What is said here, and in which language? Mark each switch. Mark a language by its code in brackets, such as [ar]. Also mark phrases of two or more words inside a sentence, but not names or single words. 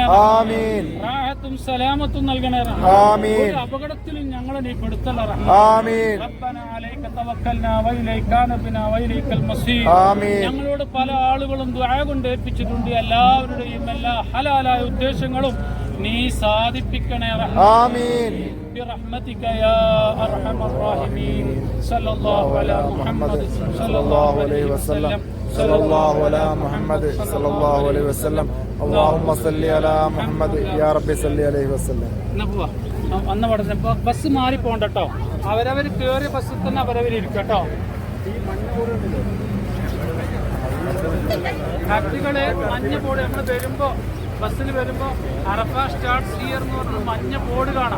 [ml] ആമീൻ. റാഹത്തും സലാമത്തും നൽകണേ. ആമീൻ. ഒരു അപകടത്തിലും ഞങ്ങളെ നീ പെടുത്തല്ല. ആമീൻ. [ar] ربنا عليك توكلنا وإليك أنبنا وإليك المصير. [ml] ആമീൻ. ഞങ്ങളോട് പല ആളുകളും ദുആ കൊണ്ട് ഏൽപ്പിച്ചിട്ടുണ്ട്. എല്ലാവരുടെയും എല്ലാ ഹലാലായ ഉദ്ദേശങ്ങളും നീ സാധിപ്പിക്കണേ. ആമീൻ. [ar] برحمتك يا أرحم الراحمين. صلى الله على محمد صلى الله عليه وسلم. صلى الله على محمد صلى الله عليه وسلم. اللهم صل على محمد يا رب صل عليه وسلم. [ml] അന്ന് പറഞ്ഞ ബസ് മാറി പോകണ്ട കേട്ടോ. അവരവർ കയറിയ ബസ്സിൽ തന്നെ അവരവർ ഇരിക്കട്ടോ. ഫാക്ടറികള് മഞ്ഞ ബോർഡ് നമ്മൾ വരുമ്പോ ബസ്സിൽ വരുമ്പോ അറഫ [en] starts here [ml] എന്ന് പറഞ്ഞ മഞ്ഞ ബോർഡ് കാണാം.